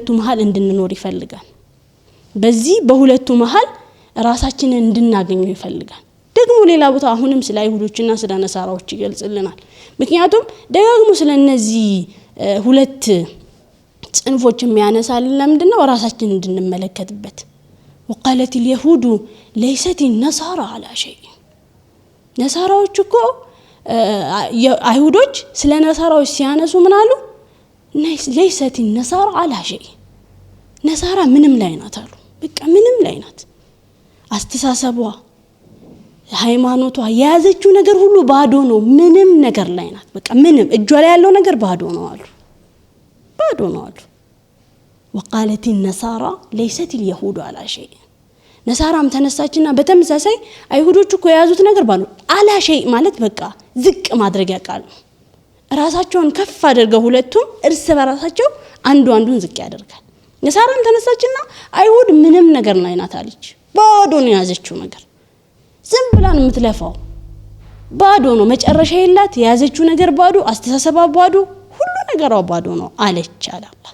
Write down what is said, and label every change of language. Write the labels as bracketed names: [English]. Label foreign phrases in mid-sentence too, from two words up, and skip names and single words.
[Amharic] መሃል እንድንኖር ይፈልጋል በዚህ በሁለቱ መሃል ራሳችንን እንድናገኘው ይፈልጋል ደግሞ ሌላ ቦታ አሁንም ስለ አይሁዶችና ስለ ነሳራዎች ይገልጽልናል ምክንያቱም ደጋግሞ ስለ እነዚህ ሁለት ጽንፎች የሚያነሳልን ለምንድነው ራሳችንን እንድንመለከትበት [Arabic] وقالت اليهود ليست النصارى على شيء [Amharic] ነሳራዎች እኮ አይሁዶች ስለ ነሳራዎች ሲያነሱ ምን አሉ [Arabic] ليست النصارى على شيء [Amharic] ነሳራ ምንም ላይ ናት አሉ በቃ ምንም ላይ ናት አስተሳሰቧ ሃይማኖቷ ያዘችው ነገር ሁሉ ባዶ ነው ምንም ነገር ላይ ናት በቃ ምንም እጇ ላይ ያለው ነገር ባዶ ነው አሉ [Arabic] وقالت النصارى ليست اليهود على شيء [Amharic] ነሳራም ተነሳችና በተመሳሳይ አይሁዶቹ እኮ ያዙት ነገር ባሉ على شيء ማለት በቃ ዝቅ ማድረግ ያቃሉ ራሳቸውን ከፍ አድርገው ሁለቱም እርስ በራሳቸው አንዱን ዝቅ ያደርጋል ነሳራም ተነሳችና አይሁድ ምንም ነገር ላይ ናት አለች ባዶ ነው ያዘችው ነገር ዝም ብላን የምትለፋው ባዶ ነው መጨረሻ የላት ያዘችው ነገር ባዶ አስተሳሰባ ባዶ ሁሉ ነገር ባዶ ነው አለች አላህ